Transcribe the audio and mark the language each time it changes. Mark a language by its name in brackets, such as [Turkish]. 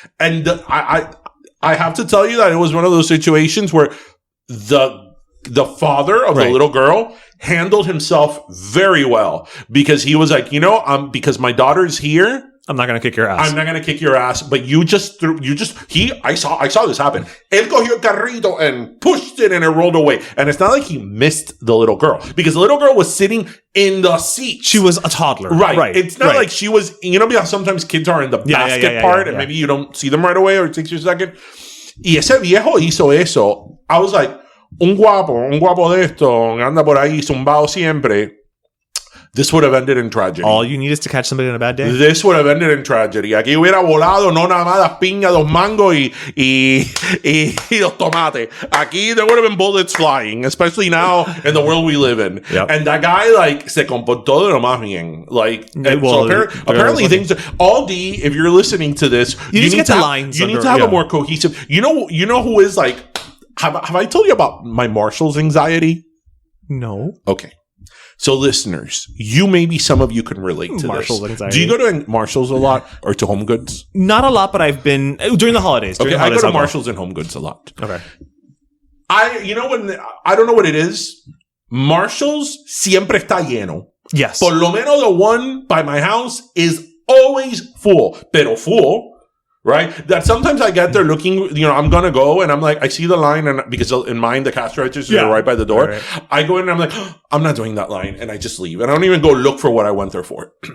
[English] And I have to tell you that it was one of those situations where the father of the little girl handled himself very well because he was like, because my daughter's here, I'm not going to kick your ass. I'm not going to kick your ass, but I saw this happen. [Spanish] Él cogió el carrito [English] and pushed it and it rolled away. And it's not like he missed the little girl because the little girl was sitting in the seat. She was a toddler. Right. It's not like she was, how sometimes kids are in the basket part and maybe you don't see them right away or it takes you a second. [Spanish] Y ese viejo hizo eso. [English] I was like, [Spanish] un guapo de esto, anda por ahí zumbado siempre. [English] This would have ended in tragedy. All you need is to catch somebody on a bad day? This would have ended in tragedy. [Spanish] Aquí hubiera volado no nada más las piñas, los mangos y los tomates. [English] Aquí there would have been bullets flying, especially now in the world we live in. Yep. And that guy, [Spanish] se comportó de lo más bien. [English] Apparently things... Aldi, if you're listening to this... You need to have a more cohesive... You know who is like... Have I told you about my Marshall's anxiety? No. Okay. So listeners, maybe some of you can relate to Marshall's this. anxiety. Do you go to Marshall's a lot or to Home Goods? Not a lot, but I've been during the holidays. I go to Marshall's and Home Goods a lot. Okay. I don't know what it is. [Spanish] Marshall's siempre está lleno. [English] Yes. [Spanish] Por lo menos [English] the one by my house is always full. Pero full. Right? That sometimes I get there looking, I'm going to go and I'm like, I see the line and because in mine, the cash registers are right by the door. Right. I go in and I'm like, I'm not doing that line. And I just leave. And I don't even go look for what I went there for.